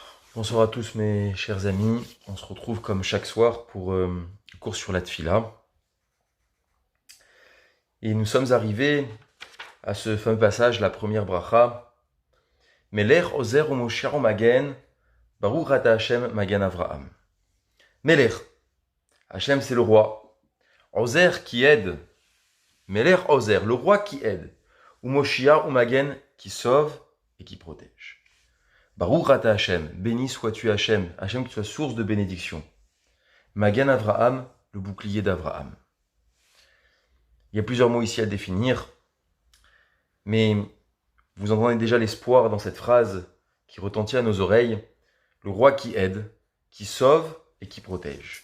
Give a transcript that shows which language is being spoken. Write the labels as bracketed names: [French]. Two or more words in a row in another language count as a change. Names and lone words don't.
[French] Bonsoir à tous mes chers amis, on se retrouve comme chaque soir pour un cours sur la Tfila. Et nous sommes arrivés à ce fameux passage, la première bracha. [Hebrew] מלך עוזר ומושיע מגן ברוך אתה השם מגן אברהם. [French] Melech, Hashem c'est le roi. Ozer qui aide. [Hebrew] מלך עוזר, [French] le roi qui aide. [Hebrew] ומושיע מגן [French] qui sauve et qui protège. [Hebrew] ברוך אתה השם, [French] béni sois-tu Hashem, Hashem qui soit source de bénédiction. [Hebrew] מגן אברהם, [French] le bouclier d'Avraham. Il y a plusieurs mots ici à définir, mais vous entendez déjà l'espoir dans cette phrase qui retentit à nos oreilles, le roi qui aide, qui sauve et qui protège.